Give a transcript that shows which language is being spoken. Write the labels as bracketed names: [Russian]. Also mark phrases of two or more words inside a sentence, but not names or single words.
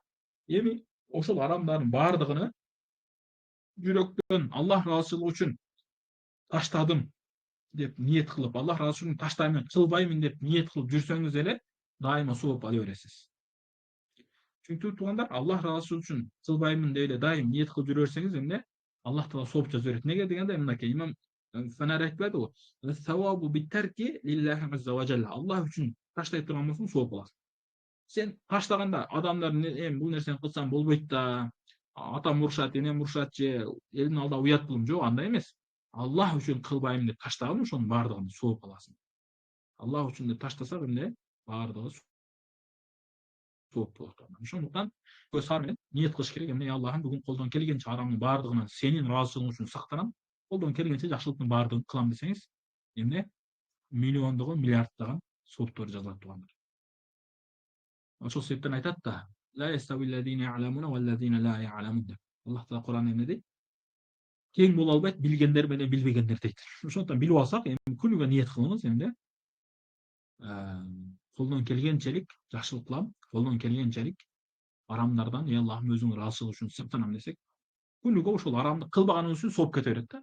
[Kyrgyz] Эми ошол арамдардын баардыгын жүрөктөн Аллах Расулу үчүн таштадым деп ниет кылып, Аллах Расулун таштаймын, кылбаймын деп ниет кылып жүрсөңүз эле дайыма сооп ала бересиз. Чүнкү туугандар, Аллах Расулу үчүн кылбаймын деп эле дайым ниет кылып жүрө берсеңиз эмне? Allah Teala sooп жазып берет. Неге дегенде мынакей имам Фанари айтпайдыбы? [Arabic] ثواب بالترك لله عز وجل. [Kyrgyz] Аллах үчүн таштай турган болсоң сооп аласың. Сен таштаганда адамдар эми бул нерсени кылсаң болбойт да, атам урушат, энем урушат же элдин алдында уят кылым, жок, андай эмес. Аллах үчүн кылбайм деп таштаган ошонун баардыгын сооп аласың. Аллах үчүн деп таштасак эмне? Баардыгы сооп болот. Ошондуктан көз менен ниет кылыш керек. Эмне, Аллахым бүгүн колдон келгенче арамдын баардыгынан сенин ыраазычылыгың үчүн сактанам. Колдон келгенче жакшылыктын баардыгын кылам десеңиз, эмне? Миллиондогон, миллиарддаган сооптор жазылат туугандар. Ошол себептен айтат да: [Arabic] "لا يستوي الذين يعلمون والذين لا يعلمون" деп. [Kyrgyz] Аллах Таала Кур'ан эмне дейт? Тең боло албайт билгендер менен билбегендер дейт. Ошондуктан билип алсак, эми күнүгө ниет кылыңыз, эмне? Колдон келгенчелик жакшылык кылам, колдон келгенчелик арамдардан, Аллахым өзүңүн ыраазычылыгы үчүн сактанам десек, күнүгө ошол арамды кылбаганыңыз үчүн сооп кете берет да.